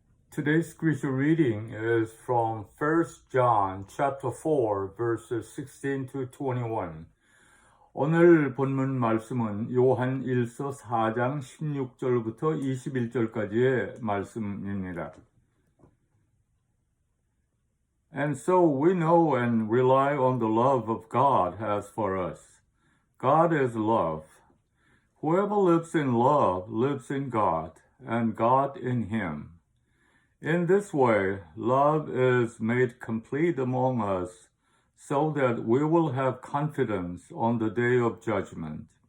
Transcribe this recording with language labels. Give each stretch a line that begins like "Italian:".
English: Today's scripture reading is from 1 John chapter 4 verses 16 to 21.
Korean: 오늘 본문 말씀은 요한 1서 4장 16절부터 21절까지의 말씀입니다.
English: And so we know and rely on the love of God has for us. God is love. Whoever lives in love lives in God, and God in him. In this way, love is made complete among us, so that we will have confidence on the day of judgment.